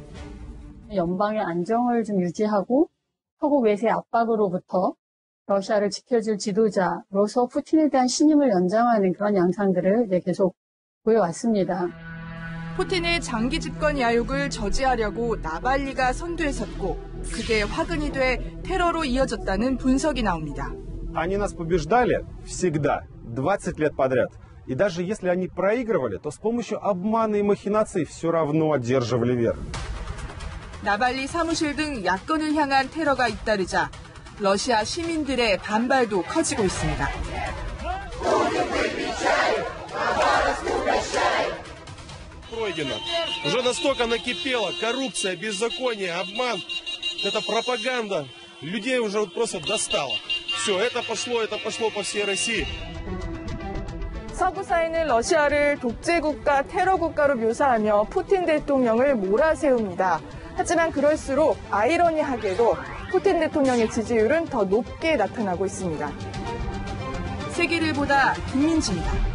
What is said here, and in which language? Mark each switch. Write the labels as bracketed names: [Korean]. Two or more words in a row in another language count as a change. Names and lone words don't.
[Korean] 연방의 안정을 좀 유지하고 서구 외세 압박으로부터 러시아를 지켜줄 지도자로서 푸틴에 대한 신임을 연장하는 그런 양상들을 이제 계속 보여왔습니다. 푸틴의 장기 집권 야욕을 저지하려고 나발리가 선두에 섰고 그게 화근이 돼 테러로 이어졌다는 분석이 나옵니다. [Russian] Они нас побеждали всегда, 20 лет подряд. И даже если они проигрывали, то с помощью обмана и махинаций все равно одерживали верх. [Korean] 나발리 사무실 등 야권을 향한 테러가 잇따르자 러시아 시민들의 반발도 커지고 있습니다. [Russian] Пройдено. Уже настолько накипело коррупция, беззаконие, обман. Это пропаганда. Людей уже просто достало. Все, это пошло по всей России. [Korean] 서구 사회는 러시아를 독재국가, 테러국가로 묘사하며 푸틴 대통령을 몰아세웁니다. 하지만 그럴수록 아이러니하게도 푸틴 대통령의 지지율은 더 높게 나타나고 있습니다. 세계를 보다 김민지입니다.